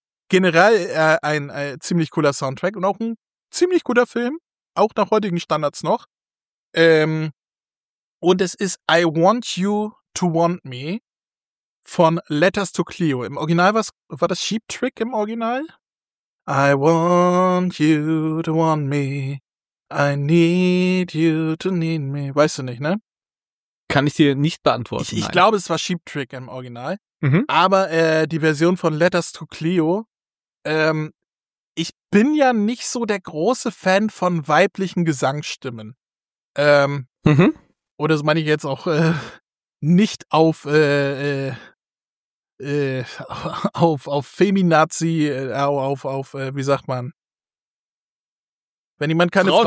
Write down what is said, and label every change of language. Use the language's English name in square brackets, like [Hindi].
[German] Generell ein ziemlich cooler Soundtrack und auch ein ziemlich guter Film, auch nach heutigen Standards noch. Und es ist I Want You to Want Me von Letters to Cleo. Im Original war das Sheep Trick im Original? [English] I want you to want me, I need you to need me. [German] Weißt du nicht, ne? Kann ich dir nicht beantworten. Ich glaube, es war Sheep Trick im Original. Mhm. Aber die Version von Letters to Cleo. Ich bin ja nicht so der große Fan von weiblichen Gesangsstimmen. Oder so meine ich jetzt auch nicht auf auf Feminazi, wie sagt man? wenn jemand keine Frauen mag.